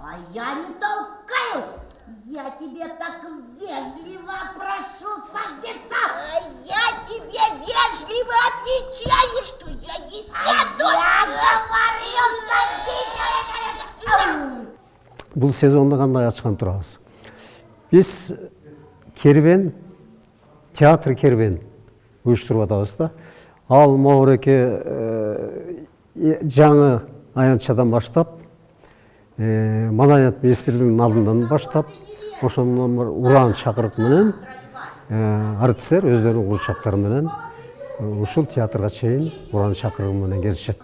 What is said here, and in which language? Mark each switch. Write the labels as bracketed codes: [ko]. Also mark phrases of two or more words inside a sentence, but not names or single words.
[ru] А я не толкаюсь! Я тебе так вежливо прошу садиться! А я тебе вежливо отвечаю, что я не сяду! Я говорил, садись! [ky] Бұл сезонда қандай ачкан турабыз. Біз кербен, театр кербен уюштуруп атабыз да. Ал Моореке жаңы аянтчадан баштап, Маданият министрлигинин алдынан баштап, ошондон уран чакырык менен артисттер өздөрүнүн курчактары менен ушул театрга чейин уран чакырыгы менен келишет.